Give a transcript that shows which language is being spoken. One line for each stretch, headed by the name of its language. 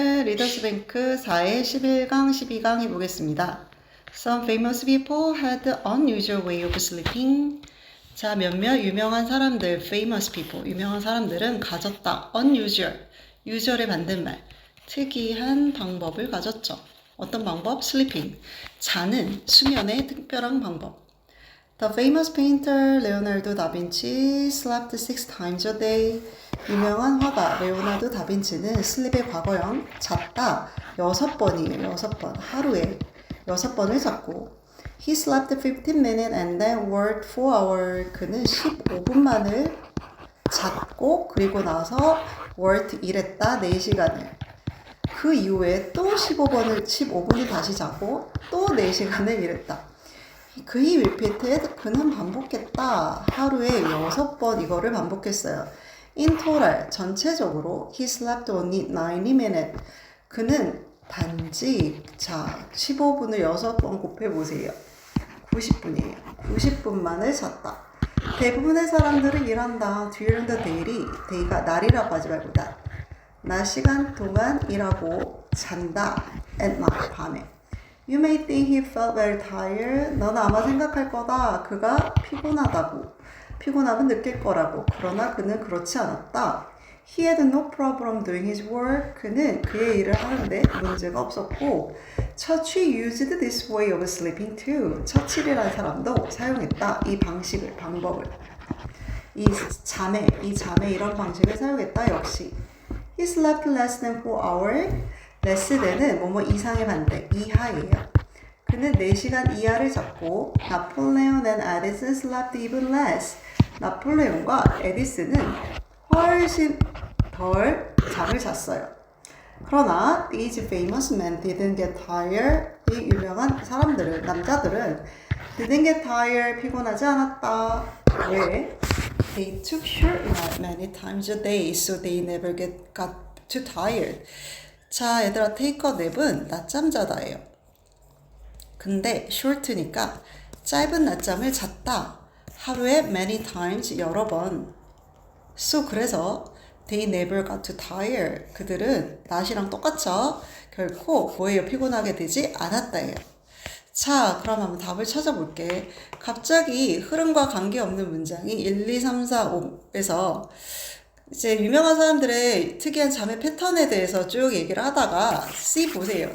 Korean: 리더스 뱅크 4의 11강, 12강 해보겠습니다.
English: Some famous people had unusual way of sleeping.
Korean: 자, 몇몇 유명한 사람들, famous people, 유명한 사람들은 가졌다. unusual, usual의 반대말, 특이한 방법을 가졌죠. 어떤 방법? sleeping, 자는, 수면의 특별한 방법.
English: The famous painter Leonardo da Vinci slept 6 times a day.
Korean: 유명한 화가 레오나르도 다빈치는 슬립의 과거형 잤다 6번이에요. 6번. 하루에 6번을 잤고
English: He slept 15 minutes and then worked 4 hours.
Korean: 그는 15분만을 잤고 그리고 나서 worked 일했다 4시간을. 그 이후에 또 15분을 다시 자고 또 4시간을 일했다. 그이 repeated, 그는 반복했다. 하루에 6번 이거를 반복했어요.
English: In total, 전체적으로 he slept only 90 minutes.
Korean: 그는 단지 15분을 6번 곱해보세요. 90분이에요. 90분만을 잤다. 대부분의 사람들은 일한다.
English: During the day
Korean: 가 날이라고 하지 말고 낮 시간 동안 일하고 잔다.
English: At night, 밤에. You may think he felt very tired.
Korean: 너는 아마 생각할 거다. 그가 피곤함은 느낄 거라고. 그러나 그는 그렇지 않았다.
English: He had no problem doing his work.
Korean: 그는 그의 일을 하는데 문제가 없었고
English: Churchill used this way of sleeping too.
Korean: 처칠이라는 사람도 사용했다. 이 방법을. 이 자매 이런 방식을 사용했다. 역시.
English: He slept less than 4 hours.
Korean: less than은 뭐뭐 이상의 반대, 이하예요. 그는 4시간 이하를 잤고 나폴레온 and 에디슨
English: slept even less.
Korean: 나폴레온과 에디슨은 훨씬 덜 잠을 잤어요.
English: 그러나 these famous men didn't get tired.
Korean: 이 유명한 사람들은, 남자들은
English: didn't get tired,
Korean: 피곤하지 않았다. 왜?
English: They took short nap many times a day, so they never got too tired.
Korean: 자, 얘들아, take a nap은 낮잠 자다예요. 근데 short니까 짧은 낮잠을 잤다. 하루에
English: many times,
Korean: 여러 번.
English: So, 그래서 they never got too tired.
Korean: 그들은 낮이랑 똑같죠? 결코 뭐예요? 피곤하게 되지 않았다예요. 자, 그럼 한번 답을 찾아볼게. 갑자기 흐름과 관계없는 문장이 1, 2, 3, 4, 5에서 이제 유명한 사람들의 특이한 잠의 패턴에 대해서 쭉 얘기를 하다가 C 보세요.